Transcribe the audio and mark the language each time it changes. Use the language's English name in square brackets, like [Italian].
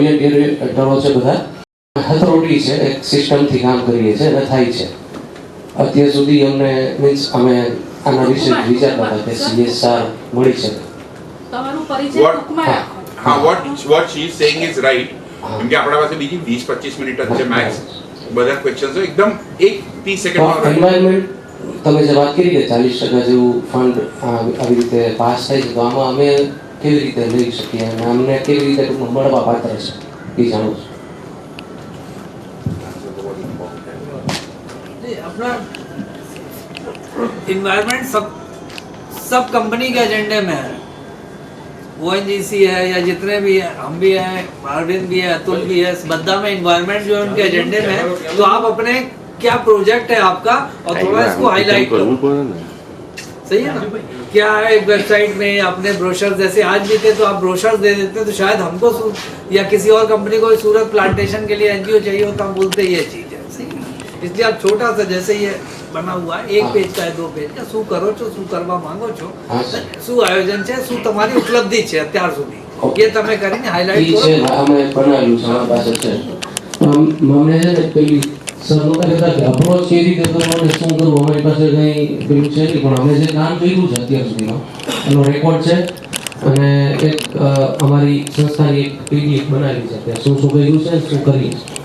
[Gujarati] કોર્ડિનેટરો છે બધા હથરોટી છે, એક સિસ્ટમથી કામ કરીએ છીએ અને થાય છે. અત્યાર સુધી અમને મીન્સ અમે આના વિશે વિચારતા હતા કે CSR મળી શકે. તમારું પરિચય ટૂંકમાં રાખો. [English] હા, what she is saying is right. [Gujarati] કેમ કે આપણા પાસે બીજી 20-25 મિનિટ જ છે મેક્સ. બધા ક્વેશ્ચન્સ એકદમ 1-30 સેકન્ડમાં. એન્વાયરમેન્ટ તમે જે વાત કરી કે 40% જેવું ફંડ આવી રીતે પાસ થાય છે, તો આમાં અમે કેવી રીતે લઈ શકીએ અને અમને કેવી રીતે ટૂંકમાં મળવા પાત્ર છે એ જાણું છું. [Hindi] अपना इन्वायरमेंट सब कंपनी के एजेंडे में है. ONGC है या जितने भी है, हम भी हैं, अरविंद भी है, अतुल भी है, बद्दा में इन्वायरमेंट जो है उनके एजेंडे में है. तो आप अपने क्या प्रोजेक्ट है आपका और थोड़ा इसको हाईलाइट करो. सही है ना? क्या है वेबसाइट में अपने ब्रोशर, जैसे आज भी थे तो आप ब्रोशर दे देते तो शायद हमको या किसी और कंपनी को सूरत प्लांटेशन के लिए NGO चाहिए हो तो हम बोलते ये चीज है. सही है? इसलिए आप छोटा सा जैसे ये बना हुआ है 1 पेज का [Gujarati] है 2 पेज का શું કરો છો, શું કરવા માંગો છો, શું આયોજન છે, શું તમારી ઉપલબ્ધિ છે અત્યાર સુધી, એ તમે કરીને હાઇલાઇટ કરો. અમે બનાવ્યું છે, અમારી પાસે છે. મને છે ને પેલી સર નહોતા કહેતા કે અપ્રોચ કેવી રીતે કરવો અને શું કરવું, અમારી પાસે કંઈ પેલું છે નહીં, પણ અમે જે કામ કર્યું છે અત્યાર સુધીમાં એનો રેકોર્ડ છે અને એક અમારી સંસ્થાની એક PDF બનાવી છે કે શું શું કર્યું છે, શું કરીએ.